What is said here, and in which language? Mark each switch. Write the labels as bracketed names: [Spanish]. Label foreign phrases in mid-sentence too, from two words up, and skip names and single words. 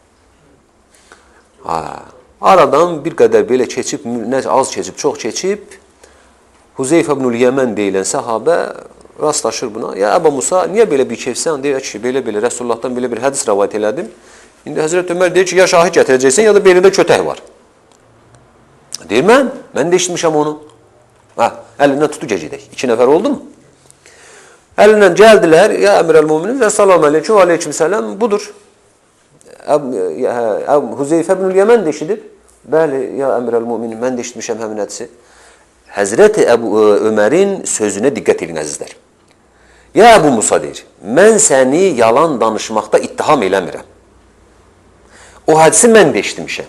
[Azerbaijani] Aradan bir qədər belə keçib, az keçib, çox keçib, Huzeyfə ibn-ül Yəmən deyilən səhabə rastlaşır buna. Ya Əbu Musa, niyə belə bir kefsən? Deyir ki, belə-belə Resulullah'dan belə bir hədis rəvayət elədim. İndi Həzrət Ömər deyir ki, ya şahid gətirəcəksən, ya da belində kötək var. Deyir, mən də eşitmişəm onu. Əlindən tutu gecədək. 2 nəfər oldu mu? [Turkish] Elinden geldiler, [Arabic] يا أمير المؤمنين ve السلام عليكم وعليكم السلام, budur. [Azerbaijani] Huzeyfe ibn-i Yemen de eşidib. Bəli, [Arabic] يا أمير المؤمنين, [Azerbaijani] mən də eşitmişəm həmin hədisi. Həzrəti Ömərin sözünə diqqət edin əzizlər. Ya Əbu Musa deyir, mən səni yalan danışmaqda ittiham eləmirəm. O hədisi mən də eşitmişəm.